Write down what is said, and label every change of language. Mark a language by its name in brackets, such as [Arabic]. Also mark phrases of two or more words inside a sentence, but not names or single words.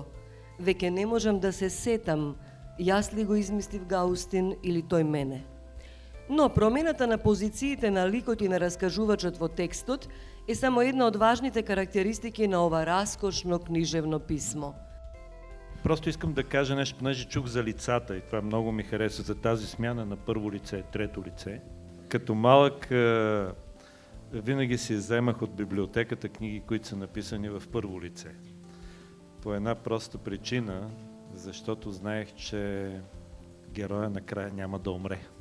[Macedonian] Веќе не можам да се сетам, јас ли го измислив Гаустин или тој мене. Но промената на позициите на ликот и на раскажувачот во текстот е само една од важните карактеристики на ова раскошно книжевно писмо. [Bulgarian] Просто искам да кажа нещо, понеже чух за лицата и това много ми хареса, за тази смяна на първо лице, трето лице. Като малък винаги си вземах от библиотеката книги, които са написани в първо лице. По една проста причина, защото знаех, че героя накрая няма да умре.